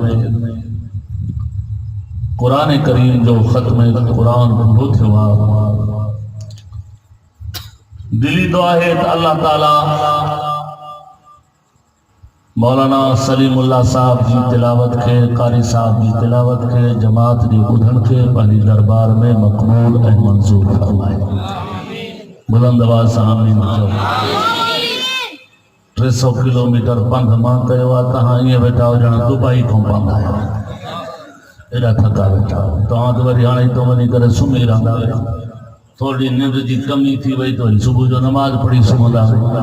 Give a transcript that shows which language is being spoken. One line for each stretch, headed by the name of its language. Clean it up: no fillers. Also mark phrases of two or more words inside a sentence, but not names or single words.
Sindhi: قرآن کریم جو ختم قرآن بہت ہوا، دلی دعا ہے تو
Arabic: اللہ تعالی
Sindhi: مولانا سلیم اللہ صاحب جی تلاوت کے، قاری صاحب جی تلاوت کے، جماعت جی ٻدھڻ کے پنहिंजी دربار میں مقبول ऐं منظور فرمائے. بلند آواز سان آمین چئو. 300 کلومیٹر پنڌ مان کيو آهي. تव्हां ائين ويٺا هجڻ دبئی کان پنڌ آيا ايڏا ٿڪا ويٺا تव्हां ته वरी हाणे हितां वञी करे सुम्ही रहंदा आहियो. थोड़ी निंड जी कमी थी वई तो वरी सुबुह जो नमाज़ पढ़ी सुम्हंदा आहियूं.